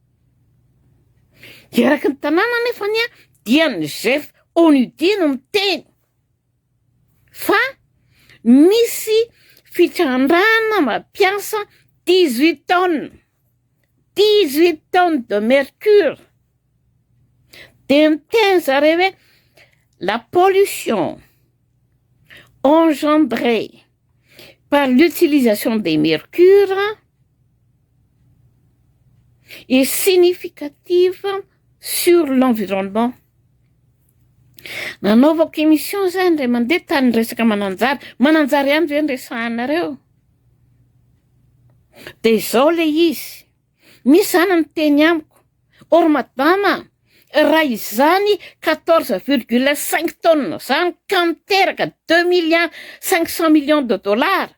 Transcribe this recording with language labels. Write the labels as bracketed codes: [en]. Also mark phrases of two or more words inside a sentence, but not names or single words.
[mg] Eraky ny tanàna nefa dia ny chef ONUDI no miteny fa misy fitrandrana mampiasa 18 [fr] tonnes de mercure. [mg] Dia miteny zareo hoe [fr] la pollution engendrée par l'utilisation des mercures est significative sur l'environnement. [mg] Nanaovako émission zany ray mandeha tany resaka mananjary ihany ve resahanareo? Dia izao le izy. Misy zany ny teny amiko. Or madama, raha izany 14,5 tonnes zany ka miteraka 2 milliards 500 [fr] millions de dollars.